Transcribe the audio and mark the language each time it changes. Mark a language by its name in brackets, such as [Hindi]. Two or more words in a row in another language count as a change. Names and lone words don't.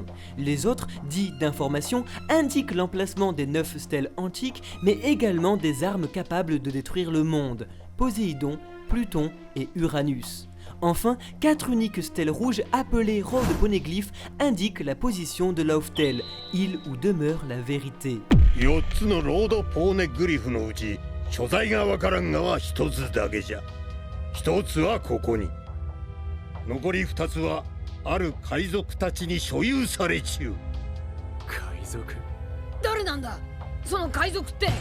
[French] Les autres, dits d'information, indiquent l'emplacement des 9 stèles antiques, mais également des armes capables de détruire le monde, Poséidon, Pluton et Uranus. Enfin, 4 uniques stèles rouges appelées Road Poneglyph indiquent la position de Lauftel, île où demeure la vérité. [Japanese] 4 つのロードポーネグリフのうち所在がわからんがは1つだけじゃ。1つはここに。残り2つはある海賊たちに所有されちゅう。海賊？誰なんだ？その海賊って。